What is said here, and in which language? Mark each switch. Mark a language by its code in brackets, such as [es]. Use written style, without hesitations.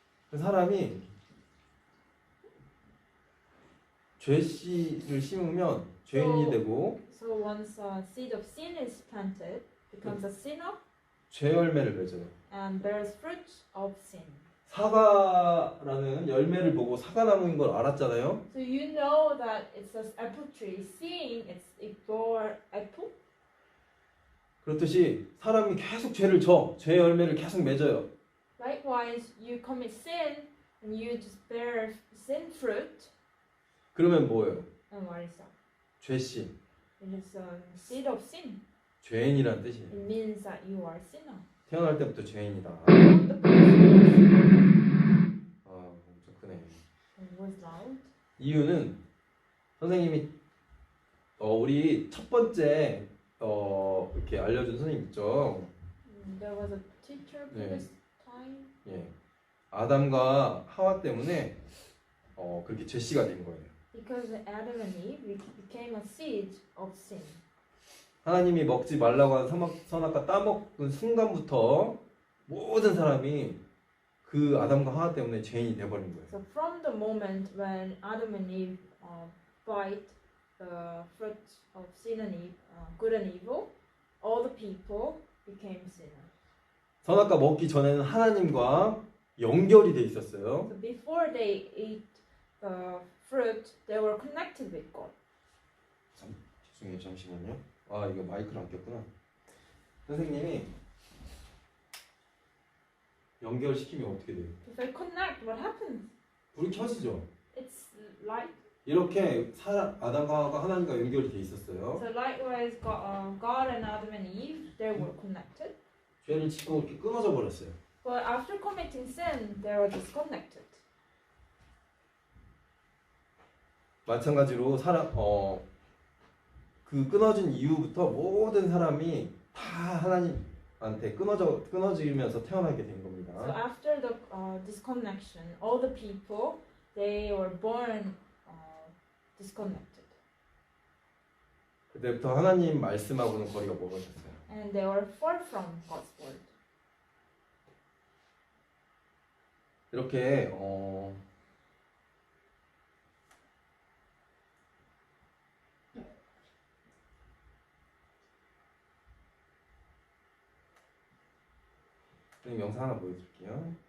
[ko] 그 사람이 죄씨를 심으면 죄인이 되고 [en] So once a seed of sin is planted, becomes a sinner [ko] 죄 열매를 맺어요. [en] and bears fruit of sin. [ko] 사과라는 열매를 보고 사과나무인 걸 알았잖아요. [en] So you know that it's an apple tree. Seeing it bore apple. [ko] 그렇듯이 사람이 계속 죄를 죄 열매를 계속 맺어요. [en] Likewise, you commit sin and you just bear sin fruit. [ko] 그러면 뭐예요? [en] And what is that? [ko] 죄씨, [en] It is a seed of sin. [ko] 죄인이란 뜻이에요. [en] It means that you are sinner. [ko] 태어날 때부터 죄인이다. [en] From the birth, [ko] 엄청 크네. [en] it was loud. [ko] 이유는 선생님이 우리 첫 번째 이렇게 알려준 선생님 있죠. [en] There was a teacher previous time. [ko] 예, 아담과 하와 때문에 그렇게 죄씨가 된 거예요. [en] Because Adam and Eve became a seed of sin. [ko] 하나님이 먹지 말라고 한 선악과 따먹은 순간부터 모든 사람이 그 아담과 하와 때문에 죄인이 돼버린 거예요. [en] So from the moment when Adam and Eve bite the fruit of sin and evil, good and evil, all the people became sinners. [ko] 선악과 먹기 전에는 하나님과 연결이 돼 있었어요. [en] So before they ate the fruit, they were connected with God. [ko] 죄송해요, 잠시만요. 이거 마이크를 안 꼈구나. 선생님이 연결시키면 어떻게 돼요? [en] If I connect, what happens? [ko] 불이 켜지죠. [en] It's light. [ko] 이렇게 아담과 하와가 하나님과 연결이 돼 있었어요. [en] So likewise, God and Adam and Eve, they were connected. [ko] 죄를 짓고 이렇게 끊어져 버렸어요. [en] But after committing sin, they were disconnected. [ko] 마찬가지로 그 끊어진 이후부터 모든 사람이 다 하나님한테 끊어지면서 태어나게 된 [en] So [ko] 겁니다. [en] after the disconnection, all the people, they were born disconnected. [ko] 그때부터 하나님 말씀하고는 거리가 멀어졌어요. [en] And they were far from God's word. [ko] 이렇게 영상 하나 보여드릴게요.